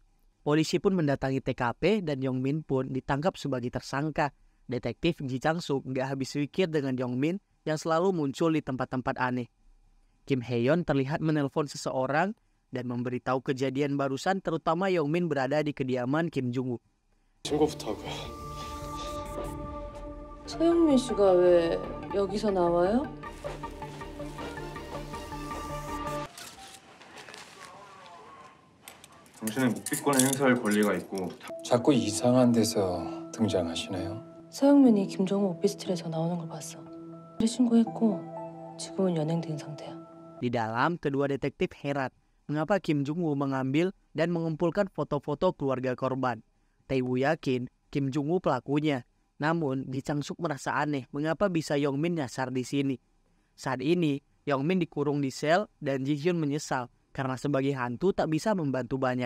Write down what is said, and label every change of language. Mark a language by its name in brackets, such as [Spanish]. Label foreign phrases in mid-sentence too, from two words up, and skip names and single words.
[Indonesian] Polisi pun mendatangi TKP dan Yongmin pun ditangkap sebagai tersangka. Detektif Ji Chang-suk gak habis pikir dengan Yongmin yang selalu muncul di tempat-tempat aneh. Kim Hae-yeon terlihat menelpon seseorang dan memberitahu kejadian barusan, terutama Yongmin berada di kediaman Kim Jung-woo. [Korean] 신고부터 하고요. 서영민 씨가 왜 여기서 나와요? 당신은 묵비권을 행사할 권리가 있고 자꾸 이상한 데서 등장하시네요. 서영민이 김정우 오피스텔에서 나오는 걸 봤어. 신고했고 지금은 연행된 상태야. [Indonesian] Di dalam, kedua detektif heran mengapa Kim Jung-woo mengambil dan mengumpulkan foto-foto keluarga korban. Tae-woo yakin Kim Jung-woo pelakunya. Namun, Ji Chang-suk merasa aneh mengapa bisa Yongmin nyasar di sini. Saat ini, Yongmin dikurung di sel dan Ji-hyun menyesal karena sebagai hantu tak bisa membantu banyak.